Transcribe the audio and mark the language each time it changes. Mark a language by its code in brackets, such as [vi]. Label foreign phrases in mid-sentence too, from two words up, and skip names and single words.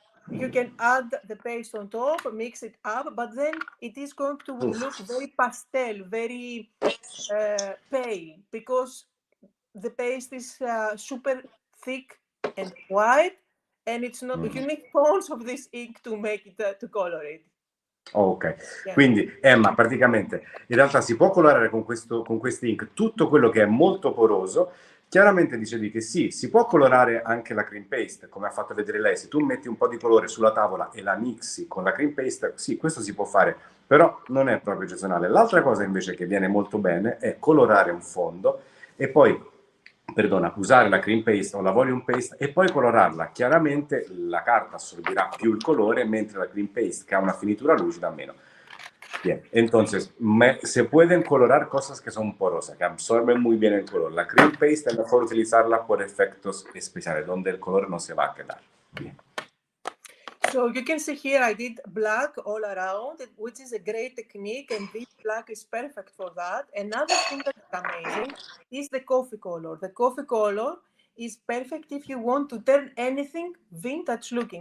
[en] You can add the paste on top, mix it up, but then it is going to look very pastel, very pale, because the paste is super thick and white, and it's not. You need tons of this ink to make it to color it. Ok, Yeah. [it] quindi Emma, praticamente in realtà si può colorare con questi ink tutto quello che è molto poroso. Chiaramente dicevi che sì, si può colorare anche la [en] cream paste, [it] come ha fatto vedere lei. Se tu metti un po' di colore sulla tavola e la mixi con la [en] cream paste, [it] sì, questo si può fare, però non è proprio eccezionale. L'altra cosa invece che viene molto bene è colorare un fondo e poi, perdona, usare la [en] cream paste [it] o la [en] volume paste [it] e poi colorarla. Chiaramente la carta assorbirá più il colore, mentre la [en] cream paste, [it] que ha una finitura lucida, meno. [es] Bien, entonces se pueden colorar cosas que son porosas, que absorben muy bien el color. La [en] cream paste [es] es mejor utilizarla por efectos especiales, donde el color no se va a quedar. Bien. [en] So you can see here I did black all around, which is a great technique, and this black is perfect for that. Another thing that is amazing is the coffee color. The coffee color is perfect if you want to turn anything vintage looking.